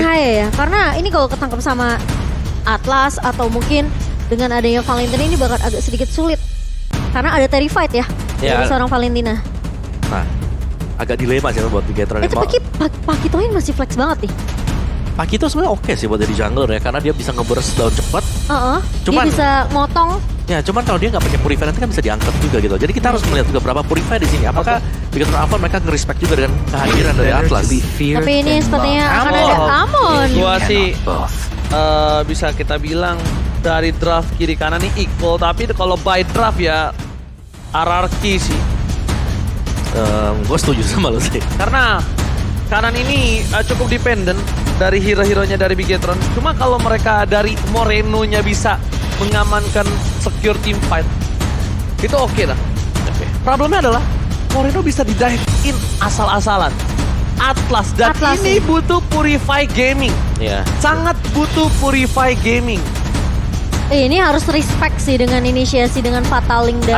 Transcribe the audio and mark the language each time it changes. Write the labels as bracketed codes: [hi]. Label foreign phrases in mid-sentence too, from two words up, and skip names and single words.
[id] Haya ya, karena ini kalau ketangkep sama Atlas atau mungkin dengan adanya Valentina ini bakal agak sedikit sulit. Karena ada Terrified ya, dari seorang Valentina. Nah, agak dilema sih buat Bigetron. Tapi Pakito ini masih flex banget nih. Pakito sebenarnya oke sih buat jadi jungler ya, karena dia bisa nge- [en] burst down [id] cepat. Dia bisa motong. Ya, cuman kalau dia nggak pakai Purify nanti kan bisa diangkat juga gitu. Jadi kita harus melihat juga berapa Purify di sini. Apakah Bigetron Alpha mereka nge-respect juga dengan kehadiran dari Atlas? Tapi ini sepertinya akan ada Amon. Gua sih bisa kita bilang dari draft kiri kanan nih equal, tapi kalau [en] by draft [id] ya RRQ sih. Gue setuju sama lo sih. Karena kanan ini cukup dependent dari hero-heronya dari Bigetron. Cuma kalau mereka dari Moreno-nya bisa mengamankan [en] secure team fight, [id] itu oke lah. Problemnya adalah Moreno bisa di- [en] dive in [id] asal-asalan. Atlas dan ini butuh Purify Gaming. Sangat butuh Purify Gaming. Ini harus respect sih dengan inisiasi dengan Fataling dari